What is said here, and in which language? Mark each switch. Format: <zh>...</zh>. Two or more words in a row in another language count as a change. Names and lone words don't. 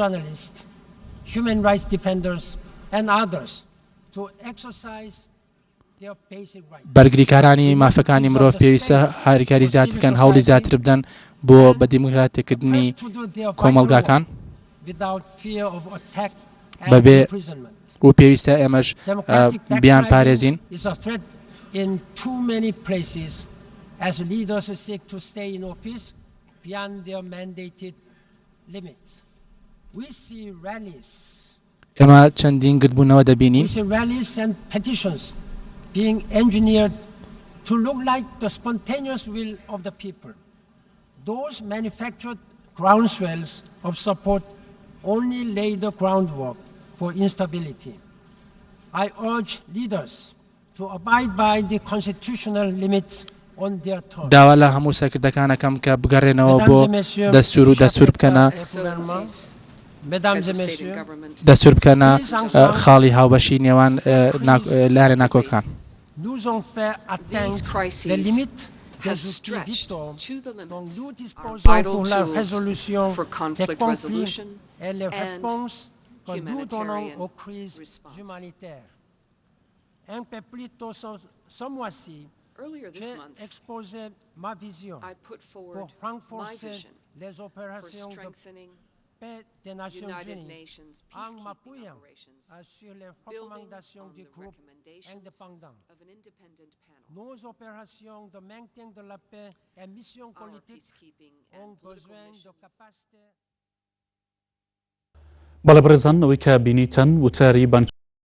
<ckb>بەرگریکارانی مافەکانی مرۆڤ پێویستە هاریکاری زیاتر بکەن، هەوڵی زیاتر بدەن بۆ بە دیموکراتیکردنی کۆمەلگاکان بەبێ و پێویستە ئێمەش بیان پارێزین. ئێمە چەندین گرتبوونەوە دەبینین</ckb> <en>being engineered to look like the spontaneous will of the people. Those manufactured groundswells of support only lay the groundwork for instability. I urge leaders to abide by the constitutional limits on their terms.</en> <ckb>داوا لە هەموو سەرکردەکانەکەم کە بگەڕێنەوە بۆ دەستور و دەستور بکەنە دەستور بکەنە خاڵی هاوبەشی نێوان لارێ ناکۆکان.</ckb> <en>These crises have stretched to the limits our vital tools for conflict resolution and humanitarian response. Earlier this month, I put forward my vision for strengthening United Nations peacekeeping operations, building on the recommendations of an independent panel. Our peacekeeping and political missions.</en> <ckb>بەڵێ بەڕێزان ئەوەی کە بینیتەن وتاری</ckb>